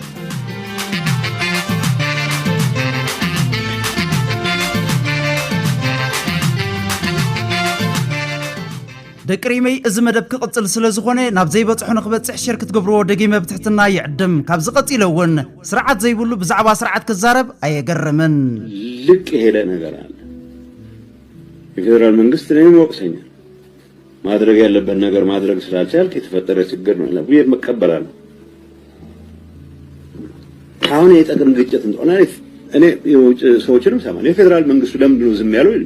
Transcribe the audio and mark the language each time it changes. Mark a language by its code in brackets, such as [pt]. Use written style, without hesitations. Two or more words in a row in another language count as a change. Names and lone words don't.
[ti] ደቅሪመይ እዚ መደብ ክቕጽል ስለ ዝኾነ ናብ ዘይበጽሑ ንኽበጽሕ ሸር ክትገብርዎ ደጊመ ብትሕትና ይዕድም። ካብዚ ቀፂለ እውን ስርዓት ዘይብሉ ብዛዕባ ስርዓት ክዛረብ አየገርምን። [am] ልቅ የሄደ ነገር አለ። የፌዴራል መንግስት እኔም ወቅሰኛል። ማድረግ ያለበት ነገር ማድረግ ስላልቻልክ የተፈጠረ ችግር ነው ለብዬ መቀበላለሁ። አሁን የጠቅም ግጭት እንደሆነ እኔ ሰዎችንም ሰማን። የፌዴራል መንግስቱ ለምንድን ነው ዝም ያለው?